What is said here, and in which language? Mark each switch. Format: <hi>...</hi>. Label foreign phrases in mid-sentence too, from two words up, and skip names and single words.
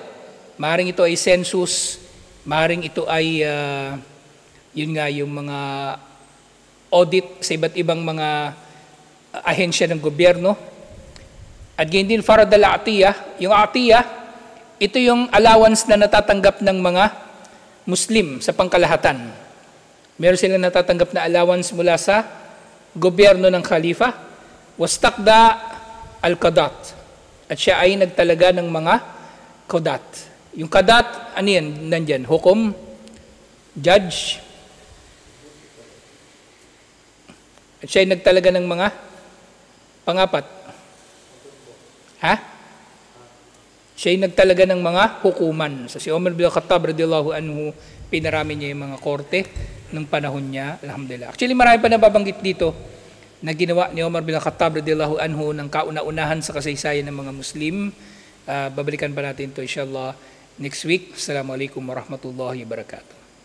<tl>Maring ito ay census, maring ito ay, yun nga, yung mga audit sa iba't ibang mga ahensya ng gobyerno. At yun din,</tl> <ar>فرض العطية.</ar> <tl>Yung atiyah, ito yung allowance na natatanggap ng mga Muslim sa pangkalahatan. Meron silang natatanggap na allowance mula sa gobyerno ng Khalifa.</tl> <ar>واستقضى القضاة.</ar> <tl>At siya ay nagtalaga ng mga Qadat. Yung Qadat, ano yan? Nandyan, hukom, judge. At siya ay nagtalaga ng mga pangapat. Siya ay nagtalaga ng mga hukuman. So si Omar bin Khattab</tl> <ar>رضي الله عنه,</ar> <tl>pinarami niya yung mga korte ng panahon niya, alhamdulillah. Actually, marami pa nababanggit dito na ginawa ni Omar bin Khattab</tl> <ar>رضي الله عنه</ar> <tl>ng kauna-unahan sa kasaysayan ng mga Muslim. Babalikan pa natin ito inshallah</tl> <en>next week.</en> <ar>السلام عليكم ورحمة الله وبركاته.</ar>